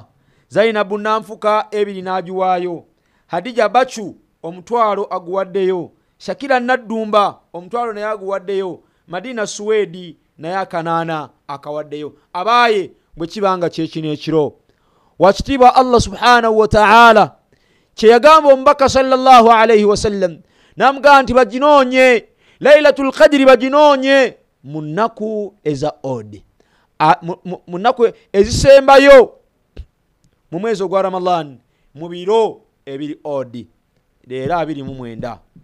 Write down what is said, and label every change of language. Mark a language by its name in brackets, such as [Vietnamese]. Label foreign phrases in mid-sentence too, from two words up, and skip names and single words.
[Ganda] Zainabu Nanfuka 2 n'agiwaayo. Hadija Bachu omutwalo aguwaddeyo. Shakira Naddumba omutwalo naye aguwaddeyo. Madina Suwedi naye akanaana akawaddeyo. Abaaye bwe kibanga kyekino ekiro, wakitiibwa [Arabic] الله سبحانه وتعالى [Ganda] kye yagamba omubaka [Arabic] صلى الله عليه وسلم [Ganda] namugamba nti baginoonye Lailatul Qadri, baginoonye mu nnaku eza odi, mu nnaku ezisembayo mu mwezi ogwa Ramadan, mu biro ebiri odi era 29.